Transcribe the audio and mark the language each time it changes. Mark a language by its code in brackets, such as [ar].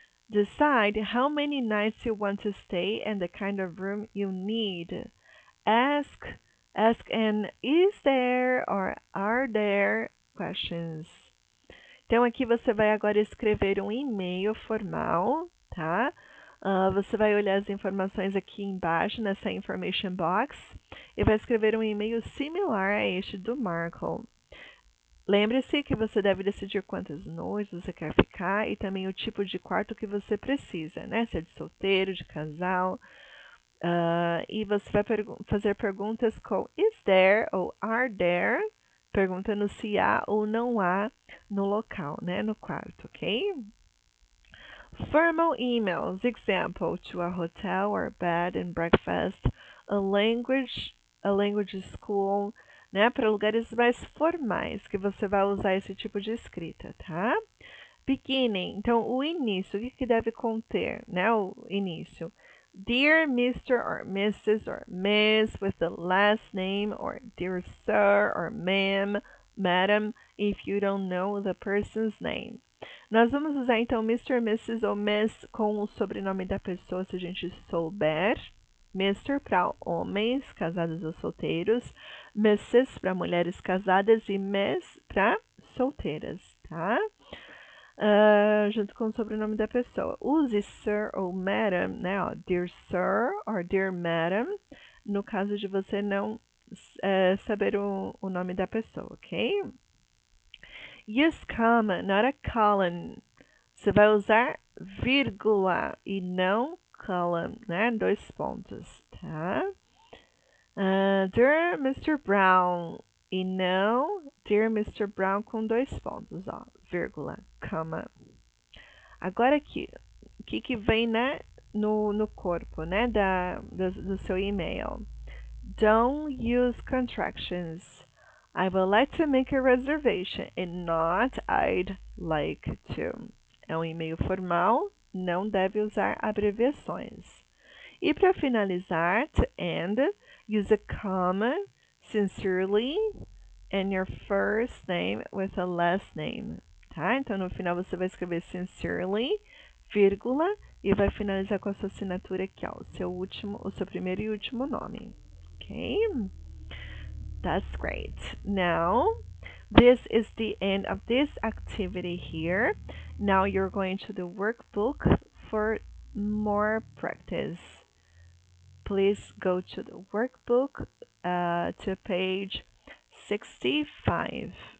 [en] Decide how many nights you want to stay and the kind of room you need. Ask an is there or are there questions. [pt] Então aqui você vai agora escrever um e-mail formal, tá? Você vai olhar as informações aqui embaixo nessa information box e vai escrever um e-mail similar a este do Marco. Lembre-se que você deve decidir quantas noites você quer ficar e também o tipo de quarto que você precisa, né? Se é de solteiro, de casal. E você vai fazer perguntas com is there ou are there, perguntando se há ou não há no local, né? No quarto, ok? [en] Formal emails, example, to a hotel or bed and breakfast, a language school, né? [pt] Para lugares mais formais que você vai usar esse tipo de escrita, tá? Beginning, então o início, o que deve conter, né? O início. Dear Mr. or Mrs. [en] or Miss with the last name, or dear sir or ma'am, madam, if you don't know the person's name. [pt] Nós vamos usar então Mr., Mrs. ou Miss com o sobrenome da pessoa se a gente souber. Mr. para homens casados ou solteiros, Mrs. para mulheres casadas e Miss para solteiras, tá? Junto com o sobrenome da pessoa. Use Sir ou Madam, né? Ó, Dear Sir or Dear Madam, no caso de você não saber o nome da pessoa, ok? Use comma, not a colon. Você vai usar vírgula e não colon, né? 2 pontos, tá? Dear Mr. Brown e não Dear Mr. Brown com 2 pontos, ó, vírgula, comma. Agora aqui, o que vem, né, no corpo, né, do seu e-mail? [en] Don't use contractions. I would like to make a reservation and not I'd like to. [pt] É um e-mail formal, não deve usar abreviações. [en] E para finalizar, to end, use a comma, sincerely, and your first name with a last name. Tá? [pt] Então no final você vai escrever sincerely, vírgula, e vai finalizar com a sua assinatura aqui, ó, o seu primeiro e último nome. [en] Okay? That's great. Now, this is the end of this activity here. Now you're going to the workbook for more practice. Please go to the workbook to page 65.